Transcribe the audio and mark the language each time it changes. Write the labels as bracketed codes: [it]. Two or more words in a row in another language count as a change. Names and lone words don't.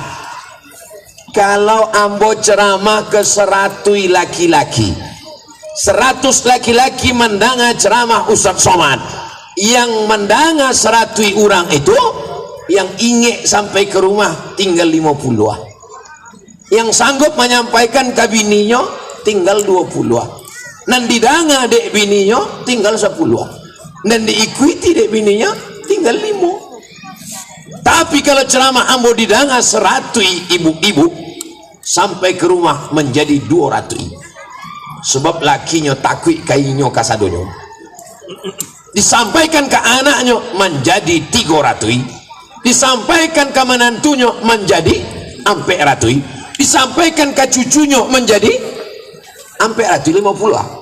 [id] Kalau ambo ceramah ke 100 laki-laki, 100 laki-laki mendanga ceramah Ustadz Somad, yang mendanga 100 orang itu, yang ingin sampai ke rumah tinggal 50, yang sanggup menyampaikan ke bininya tinggal 20, dan didanga dek bininya tinggal 10, dan diikuti dek bininya tinggal 5. Tapi kalau ceramah ambo didanga 100 ibu-ibu sampai ke rumah menjadi 200, sebab lakinya takut kainnya kasadonyo. Disampaikan ke anaknya menjadi 300, disampaikan ke menantunya menjadi 400, disampaikan ke cucunya menjadi 450.